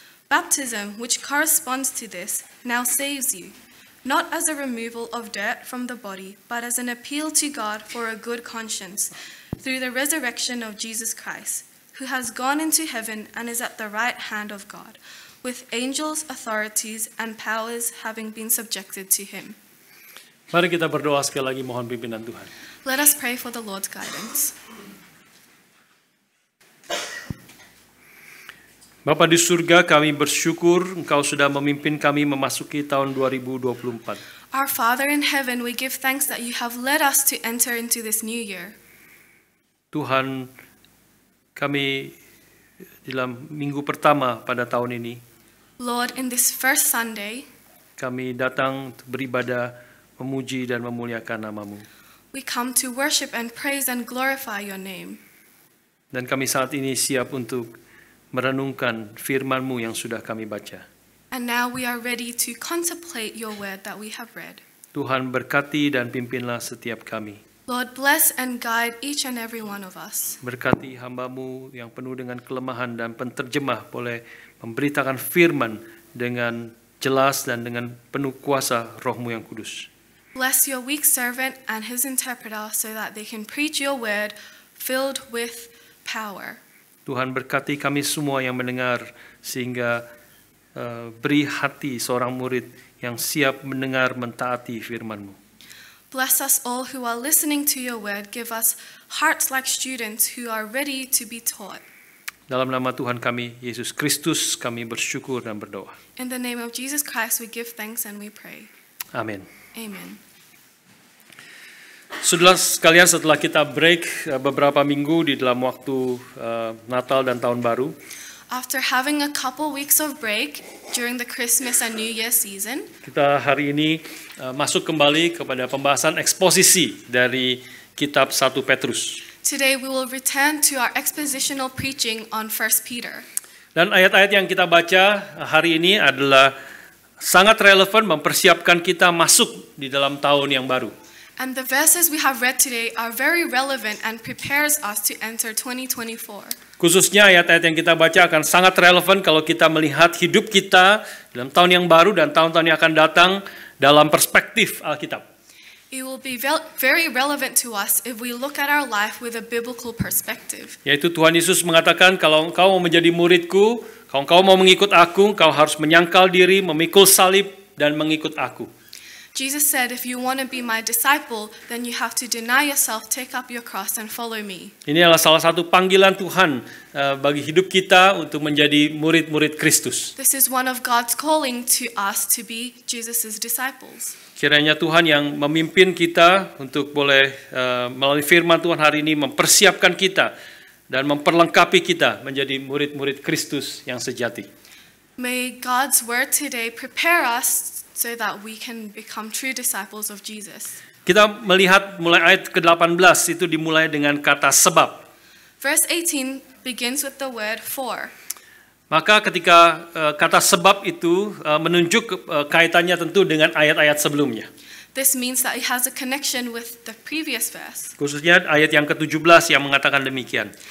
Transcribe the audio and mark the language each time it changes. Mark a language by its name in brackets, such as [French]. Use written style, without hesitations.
[English] Baptism, which corresponds to this, now saves you, not as a removal of dirt from the body, but as an appeal to God for a good conscience, through the resurrection of Jesus Christ, who has gone into heaven and is at the right hand of God, with angels, authorities, and powers having been subjected to him. [Indonesian] Mari kita berdoa sekali lagi, mohon pimpinan Tuhan. [English] Let us pray for the Lord's guidance. [Indonesian] Bapa di surga, kami bersyukur Engkau sudah memimpin kami memasuki tahun 2024. [English] Our Father in heaven, we give thanks that you have led us to enter into this new year. [Indonesian] Tuhan, kami dalam minggu pertama pada tahun ini, [English] Lord, in this first Sunday, [Indonesian] kami datang untuk beribadah, memuji dan memuliakan nama-Mu. [English] we come to worship and praise and glorify your name. [Indonesian] Dan kami saat ini siap untuk merenungkan firman-Mu yang sudah kami baca. [English] And now we are ready to contemplate your word that we have read. [Indonesian] Tuhan berkati dan pimpinlah setiap kami. [English] Lord, bless and guide each and every one of us. [Indonesian] Berkati hamba-Mu yang penuh dengan kelemahan dan penterjemah boleh memberitakan firman dengan jelas dan dengan penuh kuasa Roh-Mu yang kudus. [English] Bless your weak servant and his interpreter so that they can preach your word filled with power. [Indonesian] Tuhan berkati kami semua yang mendengar sehingga beri hati seorang murid yang siap mendengar mentaati firman-Mu. [English] Bless us all who are listening to your word. Give us hearts like students who are ready to be taught. [Indonesian] Dalam nama Tuhan kami, Yesus Kristus, kami bersyukur dan berdoa. [English] In the name of Jesus Christ, we give thanks and we pray. [Indonesian] Amin. [English] Amen. [Indonesian] Saudara sekalian, setelah kita break beberapa minggu di dalam waktu Natal dan Tahun Baru, [English] After having a couple weeks of break during the Christmas and New Year season, [Indonesian] kita hari ini masuk kembali kepada pembahasan eksposisi dari kitab 1 Petrus. [English] today we will return to our expositional preaching on 1 Peter. [Indonesian] Dan ayat-ayat yang kita baca hari ini adalah sangat relevan mempersiapkan kita masuk di dalam tahun yang baru. [English] And the verses we have read today are very relevant and prepares us to enter 2024. [Indonesian] Khususnya ayat-ayat yang kita baca akan sangat relevan kalau kita melihat hidup kita dalam tahun yang baru dan tahun-tahun yang akan datang dalam perspektif Alkitab. [English] It will be very relevant to us if we look at our life with a biblical perspective. [Indonesian] Yaitu Tuhan Yesus mengatakan, kalau engkau mau menjadi muridku, kalau engkau mau mengikut aku, engkau harus menyangkal diri, memikul salib, dan mengikut aku. [English] Jesus said, if you want to be my disciple, then you have to deny yourself, take up your cross, and follow me. [Indonesian] Ini adalah salah satu panggilan Tuhan bagi hidup kita untuk menjadi murid-murid Kristus. [English] This is one of God's calling to us to be Jesus' disciples. [Indonesian] Kiranya Tuhan yang memimpin kita untuk boleh melalui firman Tuhan hari ini mempersiapkan kita dan memperlengkapi kita menjadi murid-murid Kristus yang sejati. [English] May God's word today prepare us so that we can become true disciples of Jesus. [Indonesian] Kita melihat mulai ayat ke-18 itu dimulai dengan kata sebab. [English] Verse 18 begins with the word for. [Indonesian] Maka ketika kata sebab itu menunjuk kaitannya tentu dengan ayat-ayat sebelumnya. [English] This means that it has a connection with the previous verse, [Indonesian] Khususnya ayat yang ke-17 yang mengatakan demikian.